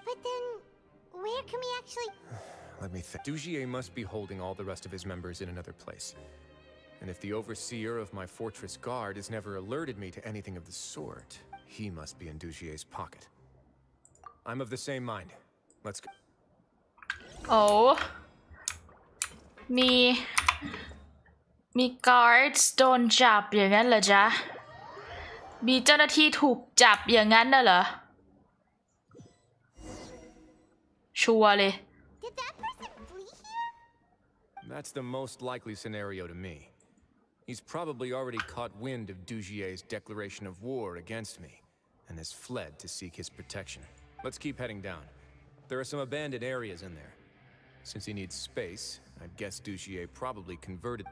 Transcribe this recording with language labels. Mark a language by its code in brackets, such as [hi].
[en] But then, where can we actually... Let me think. Dugier must be holding all the rest of his members in another place. And if the overseer of my fortress guard has never alerted me to anything of the sort, he must be in Dugier's pocket. I'm of the same mind. Let's go. [th] โอ้มี guards โดนจับอย่างนั้นเหรอจ๊ะมีเจ้าหน้าที่ถูกจับอย่างนั้นน่ะเหรอชัวร์เลย [en] Did that person flee here? That's the most likely scenario to me. He's probably already caught wind of Dugier's declaration of war against me and has fled to seek his protection. Let's keep heading down. There are some abandoned areas in there. Since he needs space, I'd guess Dugier probably converted.